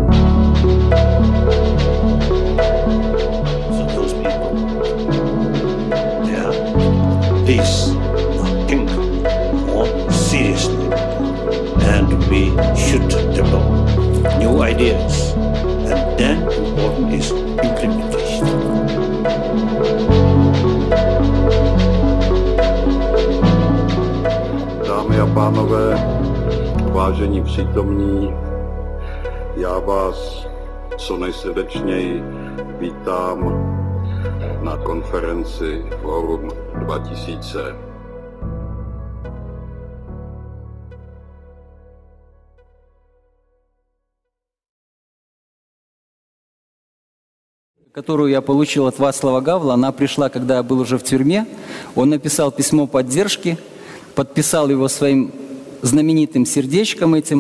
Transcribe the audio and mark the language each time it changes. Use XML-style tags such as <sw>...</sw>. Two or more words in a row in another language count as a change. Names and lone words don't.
<en>So those people, they are peace, not kingdom, more seriously. And we should develop new ideas. And then important is implementation.</en> <cs>Dámy a pánové, vážení přítomní, já vás co nejsrdečněji vítám na konferenci Forum 2000.</cs> <ru>Которую я получил от Václava Gavla, она пришла, когда я был уже в тюрьме. Он написал письмо поддержки, подписал его своим знаменитым сердечком этим.</ru>